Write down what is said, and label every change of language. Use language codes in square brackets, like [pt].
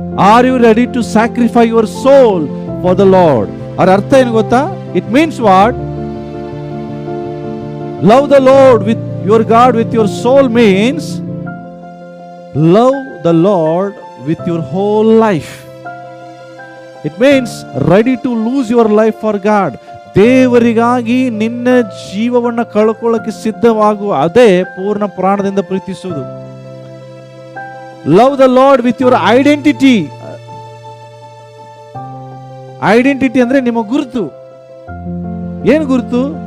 [en] Are you ready to sacrifice your soul for the Lord? [kn] ಅದರ ಅರ್ಥ ಏನು ಗೊತ್ತಾ? [en] It means what? Love the Lord with your God with your soul means love the Lord with your whole life. It means ready to lose your life for God. [kn] ದೇವರಿಗಾಗಿ ನಿನ್ನ ಜೀವವನ್ನು ಕಳ್ಕೊಳ್ಳಕ್ಕೆ ಸಿದ್ಧವಾಗುವ, ಅದೇ ಪೂರ್ಣ ಪ್ರಾಣದಿಂದ ಪ್ರೀತಿಸುವುದು. [en] Love the Lord with your identity. [kn] Identity ಅಂದ್ರೆ ನಿಮ್ಮ ಗುರುತು. ಏನು ಗುರುತು?